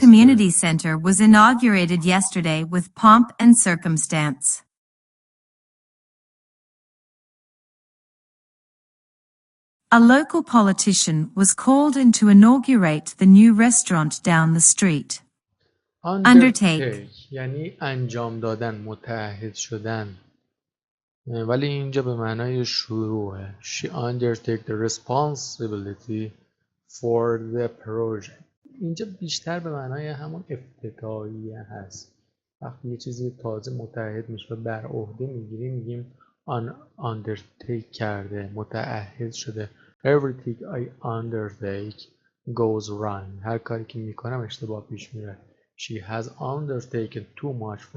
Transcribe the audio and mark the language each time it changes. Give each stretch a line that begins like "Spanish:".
English: community center was inaugurated yesterday with pomp and circumstance. A local politician was called in to inaugurate the new restaurant down the street. Undertake.
Persian: یعنی انجام دادن، متعهد شدن. ولی اینجا به معنای شروعه.
English: She undertake the responsibility for the project.
Persian: اینجا بیشتر به معنای همون افتتاحیه هست. وقتی یه چیزی تازه متعهد میشه و بر عهده میگیریم میگیم undertake کرده، متعهد شده.
English: Everything I undertake goes wrong.
Persian: هر کاری که میکنم اشتباه پیش میره.
English: She has undertaken too much for.